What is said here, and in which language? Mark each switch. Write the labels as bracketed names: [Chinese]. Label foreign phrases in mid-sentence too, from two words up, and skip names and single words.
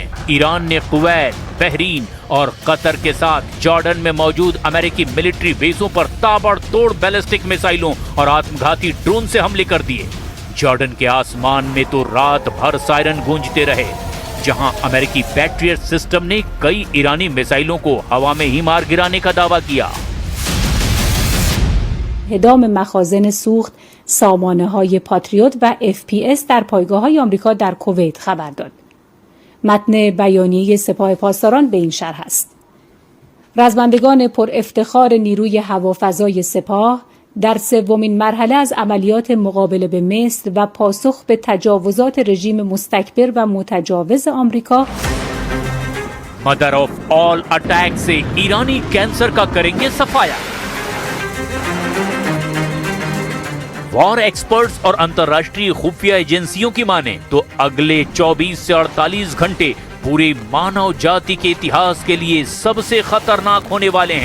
[Hindi] ईरान ने कुवैत, बहरीन और कतर के साथ जॉर्डन में मौजूद अमेरिकी [English] military bases [Hindi] पर ताबड़तोड़ बैलिस्टिक मिसाइलों और आत्मघाती ड्रोन से हमले कर दिए। जॉर्डन के आसमान में तो रात भर सायरन गूंजते रहे, जहां अमेरिकी [English] Patriot system [Hindi] ने कई ईरानी मिसाइलों को हवा में ही मार गिराने का दावा किया। [Persian] اعدام مخازن سوخت سامانه‌های پاتریوت و FPS در پایگاه‌های آمریکا در کویت خبر داد. متن بیانیه سپاه پاسداران به این شرح است: رزمندگان پر افتخار نیروی هوافضای سپاه در سومین مرحله از عملیات مقابله به مصر و پاسخ به تجاوزات رژیم مستکبر و متجاوز آمریکا [English] mother of all attack [Hindi] से ईरानी कैंसर का करेंगे सफाया। [English] war experts [Hindi] और अंतर्राष्ट्रीय खुफिया एजेंसियों की माने तो अगले 24 से 48 घंटे पूरी मानव जाति के इतिहास के लिए सबसे खतरनाक होने वाले हैं।